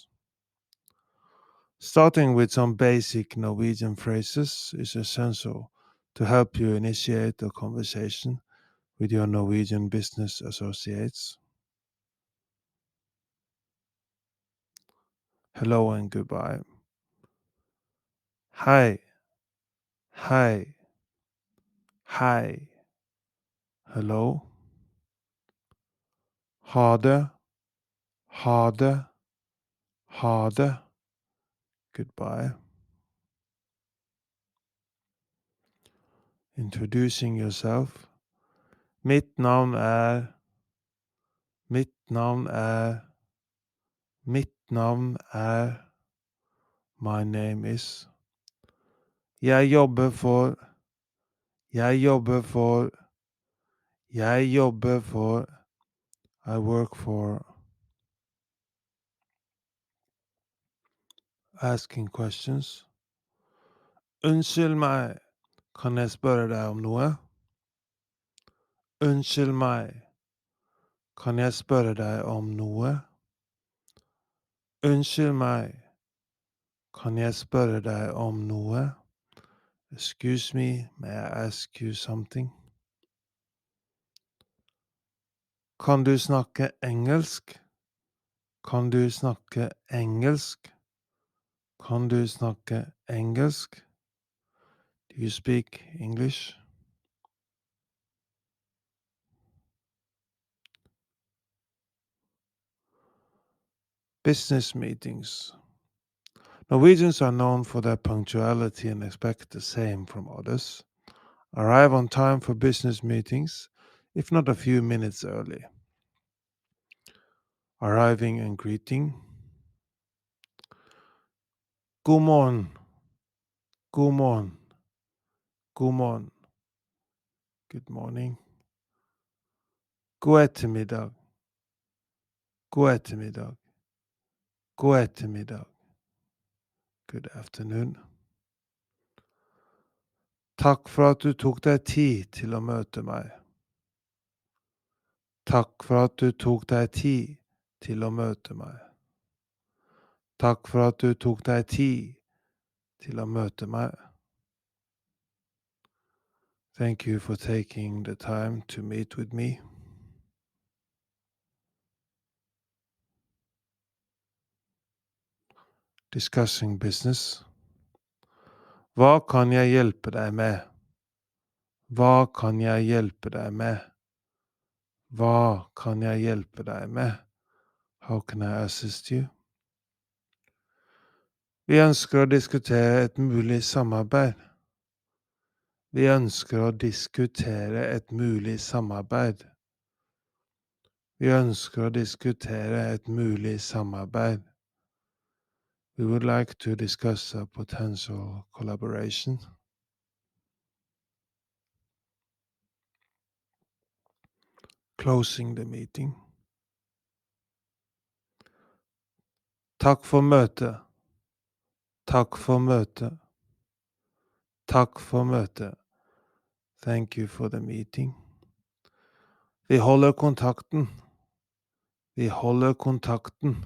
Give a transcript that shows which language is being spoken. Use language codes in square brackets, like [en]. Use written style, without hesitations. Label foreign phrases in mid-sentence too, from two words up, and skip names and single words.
[en] Starting with some basic Norwegian phrases is essential to help you initiate a conversation with your Norwegian business associates. Hello and goodbye. [no] Hi, hi, hi. [en] Hello. [no] Ha det, ha det, ha det. [en] Goodbye. Introducing yourself. [no] Mitt navn er, mitt navn er, mitt navn er. [en] My name is. [no] Jeg jobber for, jeg jobber for, jeg jobber for. [en] I work for. Asking questions. [no] Unnskyld meg, kan jeg spørre deg om noe? Unnskyld meg, kan jeg spørre deg om noe? Unnskyld meg, kan jeg spørre deg om noe? [en] Excuse me, may I ask you something? [no] Kan du snakke engelsk? Kan du snakke engelsk? Kan du snakke engelsk? [en] Do you speak English? Business meetings. Norwegians are known for their punctuality and expect the same from others. Arrive on time for business meetings, if not a few minutes early. Arriving and greeting. [no] God morgen. God morgen. God morgen. [en] Good morning. [no] God ettermiddag. God ettermiddag. God ettermiddag. [en] Good afternoon. [no] Takk for at du tok deg tid til å møte meg. Takk for at du tok deg tid til å møte meg. Takk for at du tok deg tid til å møte meg. [en] Thank you for taking the time to meet with me. Discussing business. [no] Hva kan jeg hjelpe deg med? Hva kan jeg hjelpe deg med? Hva kan jeg hjelpe deg med? [en] How can I assist you? [no] Vi ønsker å diskutere et mulig samarbeid. Vi ønsker å diskutere et mulig samarbeid. Vi ønsker å diskutere et mulig samarbeid. [en] We would like to discuss a potential collaboration. Closing the meeting. [no] Takk for møtet. Takk for møtet. Takk for møtet. [en] Thank you for the meeting. [no] Vi holder kontakten. Vi holder kontakten.